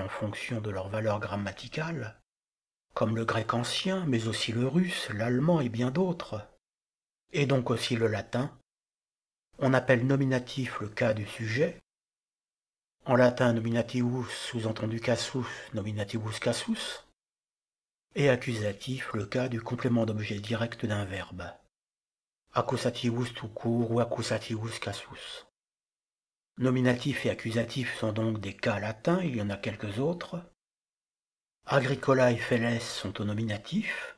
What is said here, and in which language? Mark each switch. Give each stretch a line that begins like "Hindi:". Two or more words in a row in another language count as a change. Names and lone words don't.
French: en fonction de leur valeur grammaticale, comme le grec ancien, mais aussi le russe, l'allemand et bien d'autres, et donc aussi le latin, on appelle nominatif le cas du sujet, en latin nominativus sous-entendu casus,
Latin: nominativus casus,
French: et accusatif le cas du complément d'objet direct d'un verbe, accusativus tout court ou
Latin: accusativus casus.
French: Nominatif et accusatif sont donc des cas latins, il y en a quelques autres. Agricola et feles sont au nominatif.